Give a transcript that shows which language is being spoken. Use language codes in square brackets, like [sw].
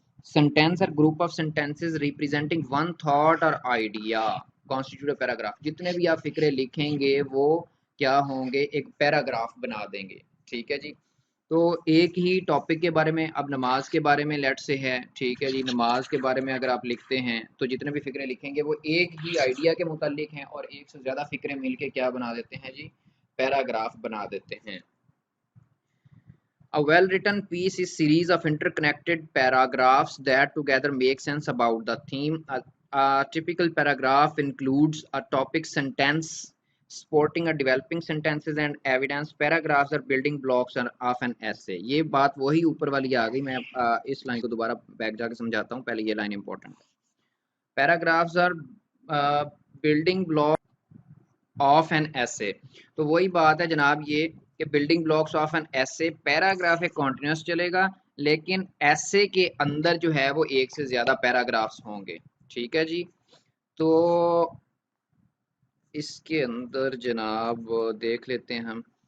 [en] sentence or group of sentences representing one thought or idea constitute paragraph, [ur] جتنے بھی آپ فقرے لکھیں گے وہ کیا ہوں گے، ایک پیراگراف بنا دیں گے. ٹھیک ہے جی. تو ایک ہی ٹاپک کے بارے میں، اب نماز کے بارے میں لیٹ سے ہے، ٹھیک ہے جی، نماز کے بارے میں اگر آپ لکھتے ہیں تو جتنے بھی فقرے لکھیں گے وہ ایک ہی آئیڈیا کے متعلق ہیں، اور ایک سے زیادہ فقرے مل کے کیا بنا دیتے ہیں جی، پیراگراف بنا دیتے ہیں. [en] A well-written piece is series of interconnected paragraphs that together make sense about the theme. A typical paragraph includes a topic sentence supporting a developing sentences and evidence. Paragraphs are building blocks of an essay. [ur] یہ بات وہی اوپر والی آ گئی، میں اس line کو دوبارہ back جا کے سمجھاتا ہوں، پہلے یہ لائن امپورٹنٹ ہے. [en] Paragraphs are building blocks [ur] of N ایسے. تو وہی بات ہے جناب یہ کہ بلڈنگ بلاکس آف این ایسے، پیراگراف ایک کنٹینیوس چلے گا لیکن ایسے کے اندر جو ہے وہ ایک سے زیادہ پیراگرافس ہوں گے. ٹھیک ہے جی. تو اس کے اندر جناب دیکھ لیتے ہیں ہم.